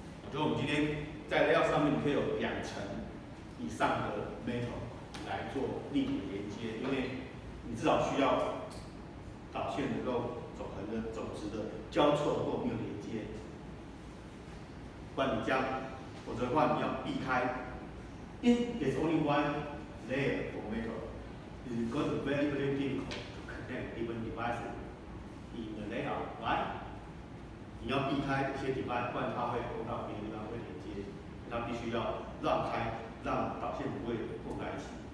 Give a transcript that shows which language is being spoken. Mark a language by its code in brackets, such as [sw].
[zh] 我觉得我们今天在layout上面可以有2层以上的 metal 来做立体连接，因为你至少需要导线能够走横的、走直的交错或没有连接，不然你这样，否则的话你要避开。 [en] If there's only one layer for metal, it's going to be very, very difficult to connect different devices in the layout, right? [zh] 你要避开一些 device， 不然它会碰到别的地方会连接，它必须要绕开，让导线不会碰在一起。